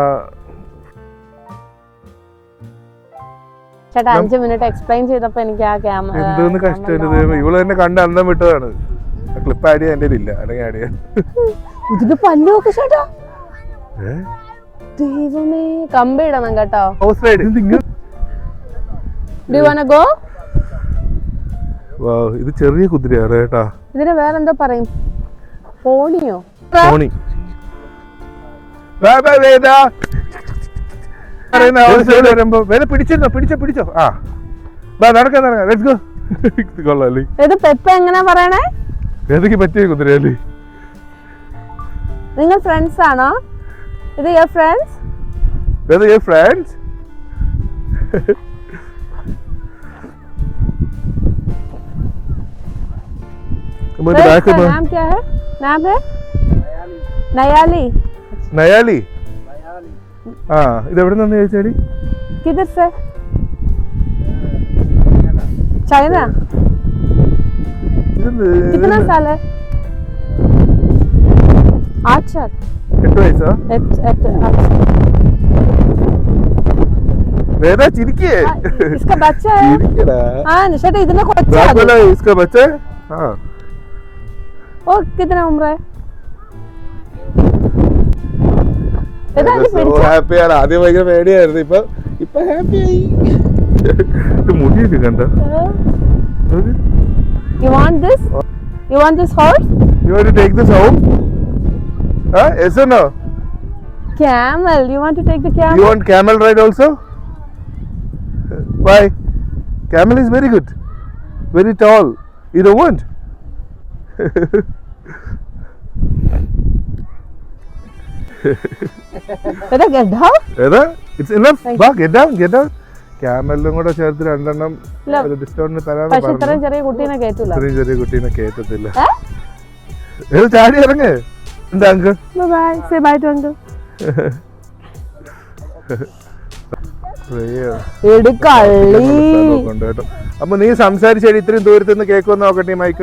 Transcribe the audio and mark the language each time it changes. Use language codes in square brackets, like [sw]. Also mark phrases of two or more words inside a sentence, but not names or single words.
[ml] ചേട്ടാ 5 മിനിറ്റ് എക്സ്പ്ലെയിൻ ചെയ്തപ്പോ എനിക്ക് ആ ക്യാമറ എന്തോന്ന് കഷ്ടം. ഇവള് തന്നെ കണ്ട് അന്തം വിട്ടതാണ്. ക്ലിപ്പ് ആഡ് ചെയ്യാൻ എന്റെ ഇല്ല, അല്ലെങ്കിൽ ആഡ് ചെയ്യാൻ. ഇതിന്റെ പല്ലൊക്കെ ചേട്ടാ ദൈവമേ. കമ്പി ഇടണം കേട്ടോ. [en] horse ride. Do you wanna go? [ml] വാവ്, ഇത് ചെറിയ കുതിരയാണ് കേട്ടാ. ഇതിനെ വേറെന്തോ പറയും. പോണിയോ? പോണി. വേദ വരുമ്പോ വേദ പിടിച്ചോ. ആ നടക്കാം. [en] let's go. [ml] കൊള്ളാല്ലേ? ഇത് പെപ്പ എങ്ങനെ പറയണേ? വേദയ്ക്ക് പറ്റിയ കുതിരയല്ലേ? നിങ്ങൾ ഫ്രണ്ട്സ് ആണോ? ഇത് [en] your friends? [ml] വേദ [en] your friends? [hi] नाम क्या है? नाम है नयाली. [ml] ആ ഇത് എവിടെ നിന്ന് ചോദിച്ചാടി? [hi] किधर से? चाइना. कितना साल है? 8 साल. [ml] 8 വയസ്സാ? വേദ ചിരിക്കേ. [hi] इसका बच्चा है. [ml] ചിരിക്കടാ. हां निशा ഇതിനെ കൊച്ചാ. [hi] इसका बच्चा है? हां. और कितना उम्र है? [ml] ഹാപ്പിയാണ്. ആദ്യം ഭയങ്കര പേടിയായിരുന്നു, ഇപ്പൊ ഹാപ്പിയായി. മുടിയൊക്കെ കണ്ട. [en] You want this horse? You want to take this home? Yes or no? Camel. You want to take the camel? You want camel ride also? Why? Camel is very good, very tall. You don't want? Get down. It's enough. Get down. [ml] ക്യാമലിലും കൂടെ ചേർത്ത് 2 എണ്ണം ഒരു ഡിസ്കൗണ്ടിന് തരാന്ന് പറഞ്ഞു. ഇത്രയും ചെറിയ കുട്ടീനെ കേറ്റത്തില്ല. ചാടി ഇറങ്ങ്. എന്താ അങ്കിൾ? ബൈ. [en] say bye to uncle. [ml] അപ്പൊ നീ സംസാരിച്ചേടി ഇത്രയും ദൂരത്ത് നിന്ന് കേൾക്കുമെന്ന് നോക്കട്ടെ മൈക്ക്.